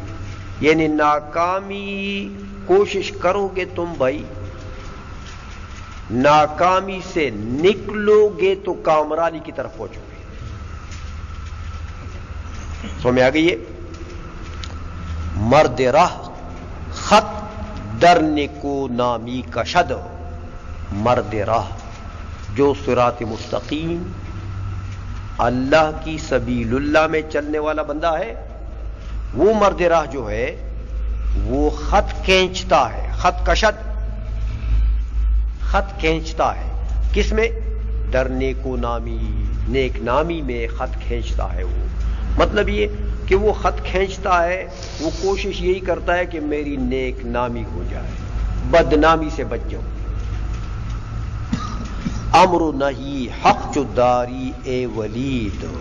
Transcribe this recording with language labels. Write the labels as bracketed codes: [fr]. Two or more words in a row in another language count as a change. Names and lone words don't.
[ur] یعنی ناکامی کوشش کرو گے تم بھائی، ناکامی سے نکلو گے تو کامرانی کی طرف پہنچو گے. سمجھ میں آ گئی ہے؟ [fa] مرد راہ خط در نکو نامی کشد. مرد راہ [ur] جو [ar] صراط مستقیم [ur] اللہ کی [ar] سبیل اللہ [ur] میں چلنے والا بندہ ہے، وہ [fa] مرد راہ [ur] جو ہے وہ خط کھینچتا ہے. [fa] خط کشد، [ur] خط کھینچتا ہے کس میں؟ [fa] در نیکو نامی، [ur] نیک نامی میں خط کھینچتا ہے. وہ مطلب یہ کہ وہ خط کھینچتا ہے، وہ کوشش یہی کرتا ہے کہ میری نیک نامی ہو جائے، بدنامی سے بچ جاؤں. امر نہیں حق جداری اے ولید.